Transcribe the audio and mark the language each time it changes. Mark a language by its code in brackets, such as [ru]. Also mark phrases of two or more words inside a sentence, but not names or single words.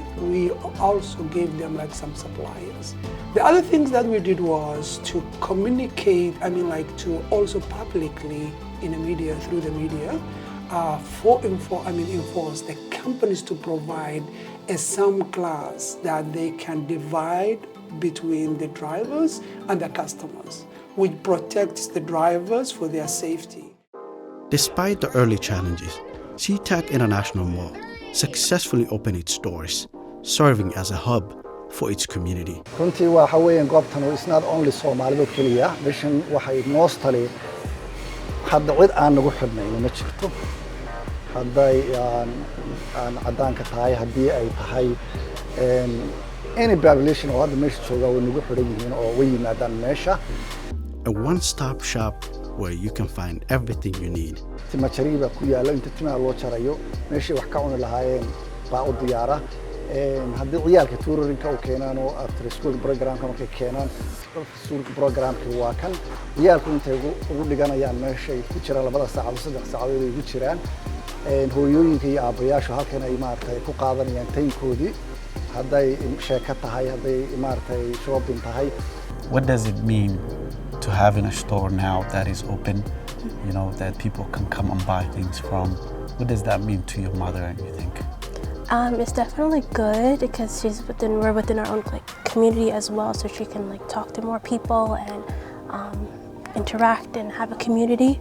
[en] We also gave them some suppliers. The other things that we did was to communicate, to also publicly in the media, through the media, enforce the companies to provide some class that they can divide between the drivers and the customers, which protects the drivers for their safety. Despite the early challenges, SeaTac International Mall successfully opened its doors, serving as a hub for its community. [so] runtii waxa weeyaan goobtan [en] is not only [so] Soomaalida kaliya, meeshan waxay mostly hadda cid aan nagu xidhnayno ma jirto. Hadday aan cadaanka tahay, haddii ay tahay [en] any population [so] oo hadda meesha jooga way nagu xidhan yihiin oo way yimaadaan meesha. [en] A one-stop shop where you can find everything you need. [so] Timajariba ku yaalo inta timaha loo jarayo, meeshii wax ka cuni lahaayeen baa u diyaara. haddii ciyaalka tuurorinka u keenaan oo [en] after school programka [so] markay keenaan, [en] school programka [so] waa kan ciyaalku intay ugu dhiganayaan meeshay ku jiraan 2 saacadood 3 saacadood ay ugu jiraan. hooyooyinka iyo aabayaashu halkan ay ku qaadanayaan taynkoodii, hadday sheeko tahay, hadday shopping tahay. [en] What does it mean to having a store now that is open, you know, that people can come and buy things from. What does that mean to your mother, you think? It's definitely good because we're within our own community as well, so she can talk to more people and interact and have a community.